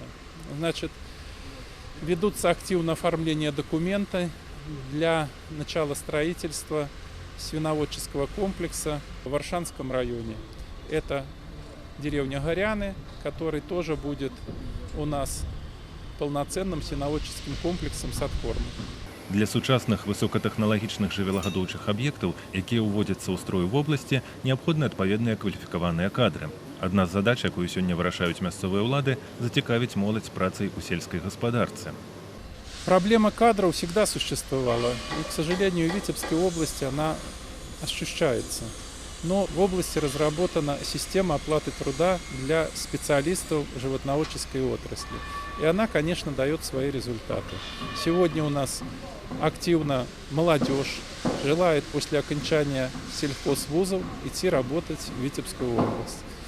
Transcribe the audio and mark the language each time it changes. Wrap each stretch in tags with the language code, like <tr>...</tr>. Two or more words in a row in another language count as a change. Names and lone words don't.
<ru>Значит, ведутся активно оформление документа для начала строительства свиноводческого комплекса в Варшанском районе. Это деревня Горяны, который тоже будет у нас полноценным свиноводческим комплексом с откормом.</ru> <be>Для сучасных высокатэхналагічных жывёлагадоўчых аб'ектаў, якія ўводзяцца ў строй вобласці, неабходны адпаведныя кваліфікаваныя кадры. Адна з задач, якую сёння вырашаюць мясцовыя ўлады, зацікавіць моладзь працай у сельскай гаспадарцы.</be> <ru>Проблема кадров всегда существовала, и, к сожалению, в Витебской области она ощущается. Но в области разработана система оплаты труда для специалистов животноводческой отрасли. И она, конечно, дает свои результаты. Сегодня у нас активно молодежь желает после окончания сельхозвузов идти работать в Витебскую область.</ru>